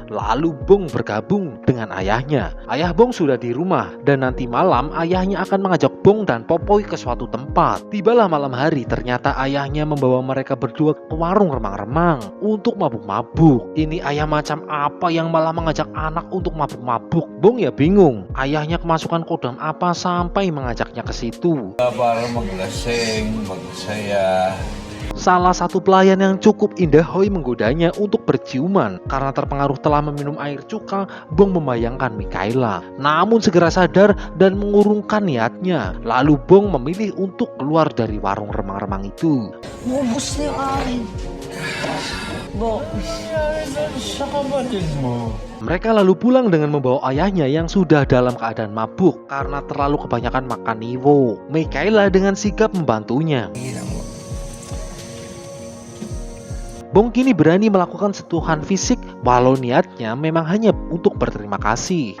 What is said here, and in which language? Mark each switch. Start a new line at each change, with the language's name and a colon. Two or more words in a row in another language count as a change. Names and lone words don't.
Indonesian: Lalu Bong bergabung dengan ayahnya. Ayah Bong sudah di rumah dan nanti malam ayahnya akan mengajak Bong dan Popoy ke suatu tempat. Tibalah malam hari, ternyata ayahnya membawa mereka berdua ke warung remang-remang untuk mabuk-mabuk. Ini ayah macam apa yang malah mengajak anak untuk mabuk-mabuk? Bong ya bingung. Ayahnya kemasukan kodam apa sampai mengajaknya ke situ?
Filipino: Para maglasing, magsaya.
Indonesian: Salah satu pelayan yang cukup indah Hoy menggodanya untuk berciuman. Karena terpengaruh telah meminum air cuka, Bong membayangkan Michaela. Namun segera sadar dan mengurungkan niatnya. Lalu Bong memilih untuk keluar dari warung remang-remang itu.
Filipino: Maubos na yung akin. Bo, Sa kapatid mo.
Indonesian: Mereka lalu pulang dengan membawa ayahnya yang sudah dalam keadaan mabuk karena terlalu kebanyakan makan niwo. Michaela dengan sigap membantunya. Bong kini berani melakukan sentuhan fisik walau niatnya memang hanya untuk berterima kasih.